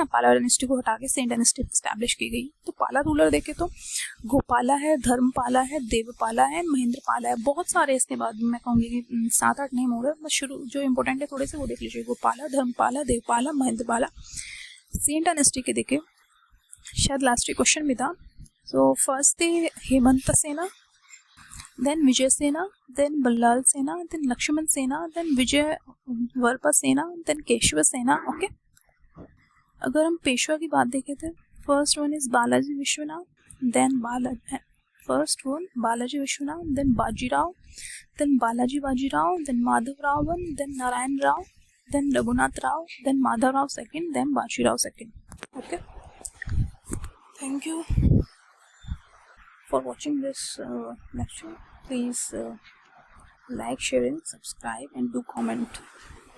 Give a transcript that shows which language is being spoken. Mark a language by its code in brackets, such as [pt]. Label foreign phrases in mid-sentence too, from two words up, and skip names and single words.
[hi] पाला डायनेस्टी को हटा के सेंट डायनेस्टी स्टैब्लिश की गई। तो पाला रूलर देखे तो गोपाला है, धर्मपाला है, देवपाला है, महेंद्रपाला है, बहुत सारे इसके बाद मैं कहूँगी कि 7-8 नेम हो रहे हैं, बस शुरू जो इंपॉर्टेंट है थोड़े से वो देख लीजिए। गोपाला, धर्मपाला, देवपाला, महेंद्रपाला। सेंट डायनेस्टी के देखे, शायद [en] last question [hi] भी था। [en] so first [hi] थे हेमंत सेना, [en] then Vijay Sena, then Ballal Sena, then Lakshman Sena, then Vijay Varpa Sena, then Keshava Sena. Okay. [hi] अगर हम पेशवा की बात देखें तो [en] first one is Balaji Vishwanath, then Balaji Vishwanath, then Bajirao, then Bajirao, then Madhav Ravan, then Narayan Rao, then Raghunath Rao, then Madhav Rao second, then Bajirao second. okay, thank you for watching this lecture. Please like, share and subscribe and do comment.